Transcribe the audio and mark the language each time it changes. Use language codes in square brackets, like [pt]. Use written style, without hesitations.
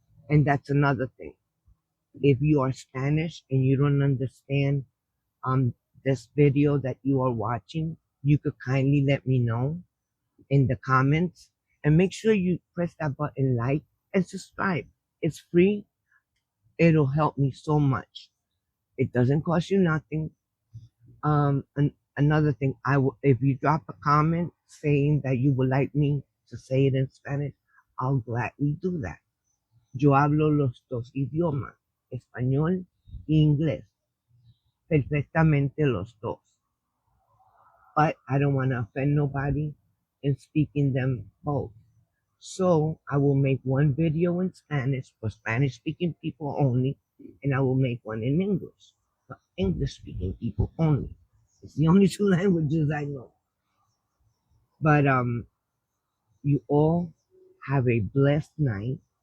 [en] And that's another thing. If you are Spanish and you don't understand um this video that you are watching, you could kindly let me know in the comments, and make sure you press that button like and subscribe. It's free. It'll help me so much. It doesn't cost you nothing. Another thing, if you drop a comment saying that you would like me to say it in Spanish, I'll gladly do that. [es] Yo hablo los dos idiomas, español y inglés, perfectamente los dos. [en] But I don't want to offend nobody in speaking them both. So I will make one video in Spanish for Spanish speaking people only, and I will make one in English for English speaking people only. It's the only two languages I know. But you all have a blessed night.